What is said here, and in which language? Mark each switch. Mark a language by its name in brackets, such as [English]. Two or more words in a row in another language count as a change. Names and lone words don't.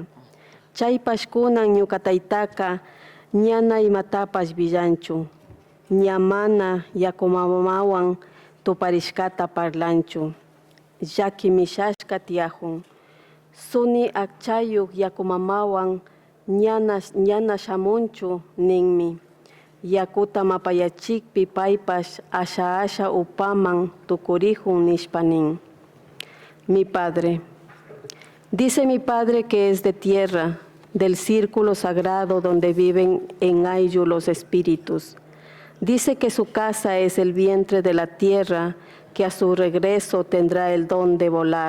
[Quechua] Chaypash kunan ñuka taytaka ñana imatapash villanchu, ñamana yakumamawan tuparishkata parlanchu, llaki mishashka tiyahun. Suni akchayuk yakumamawan ñana shamunchu ninmi. Yakuta mapayachikpi paypash asha upaman tukurihun nishpanin. [Spanish] Mi padre. Dice mi padre que es de tierra, del círculo sagrado donde viven en Ayllu los espíritus. Dice que su casa es el vientre de la tierra, que a su regreso tendrá el don de volar.